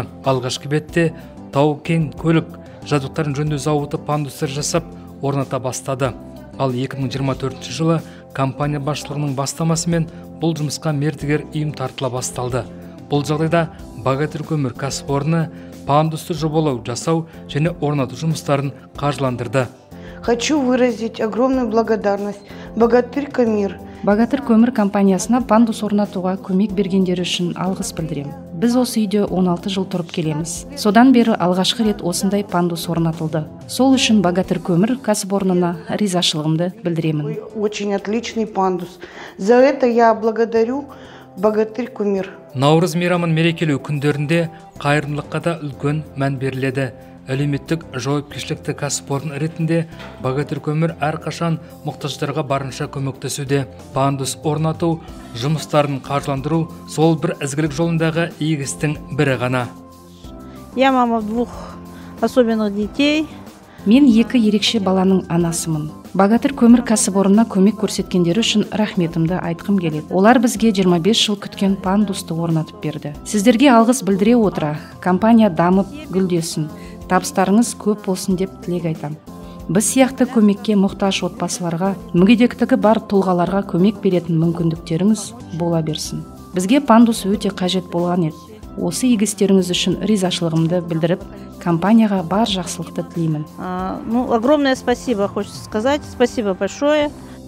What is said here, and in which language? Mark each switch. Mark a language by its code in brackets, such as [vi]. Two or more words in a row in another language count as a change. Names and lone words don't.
[kk] Алғашқы бетте тау-кен көлік жабдықтарын жөндеу зауыты пандустар жасап орната бастады. Ал 2024 жылы компания басшылығының бастамасымен бұл жұмысқа мердігер ұйым тартыла басталды. Бұл жағдайда Богатырь көмір кәсіпорны пандусты жобалау, жасау және орнату жұмыстарын қаржыландырды. [ru] Хочу выразить огромную благодарность Богатырь [kk] көмір компаниясына пандус орнатуға көмек бергендері үшін алғыс білдірем. Біз осы үйде 16 жыл тұрып келеміз. Содан бері алғашқы рет осындай пандус орнатылды. Сол үшін Богатырь көмір кәсіпорнына ризашылығымды білдіремін. [ru] Очень отличный пандус. За это я благодарю Богатырь көмір. [kk] Наурыз мейрамын мерекелеу күндерінде қайырымдылыққа да үлкен мән беріледі. Әлеуметтік жауапкершілікті кәсіпорын ретінде Богатырь көмір әрқашан мұқтаждарға барынша көмектесуде. Пандус орнату жұмыстарын қаржыландыру сол бір ізгілік жолындағы игі істің бірі ғана. [ru] Я мама двух особенных детей. [kk] Мен екі ерекше баланың анасымын. Богатырь көмір кәсіпорнына көмек көрсеткендері үшін рахметімді айтқым келеді. Олар бізге 25 жыл күткен пандусты орнатып берді. Сіздерге алғыс білдіре отыра, компания дамып гүлдесін. Табыстарыңыз көп болсын деп тілек айтам. Біз сияқты көмекке мұқтаж отбасыларға, мүгедектігі бар тұлғаларға көмек беретін мүмкіндіктеріңіз бола берсін. Бізге пандус өте қажет болған еді. Осы игі істеріңіз үшін ризашылығымды білдіріп, компанияға бар жақсылықты тілеймін. [ru] Огромное спасибо, хочется сказать. Спасибо большое.